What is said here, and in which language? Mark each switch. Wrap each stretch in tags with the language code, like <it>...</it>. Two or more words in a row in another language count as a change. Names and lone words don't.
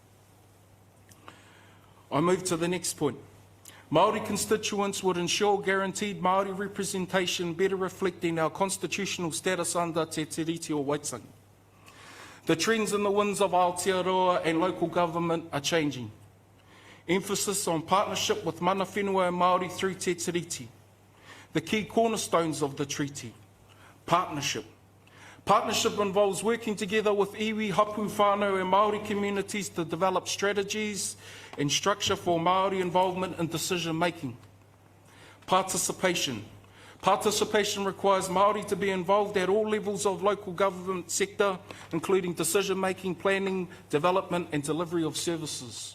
<en>I move to the next point. Māori constituents would ensure guaranteed Māori representation better reflecting our constitutional status under Te Tiriti o Waitangi. The trends and the winds of Aotearoa and local government are changing. Emphasis on partnership with</en> <mi>mana whenua</mi> <en>and Māori through Te Tiriti. The key cornerstones of the treaty. Partnership. Partnership involves working together with</en> <mi>iwi, hapu, whānau</mi> <en>and Māori communities to develop strategies and structure for Māori involvement in decision making. Participation. Participation requires Māori to be involved at all levels of local government sector, including decision making, planning, development and delivery of services.</en>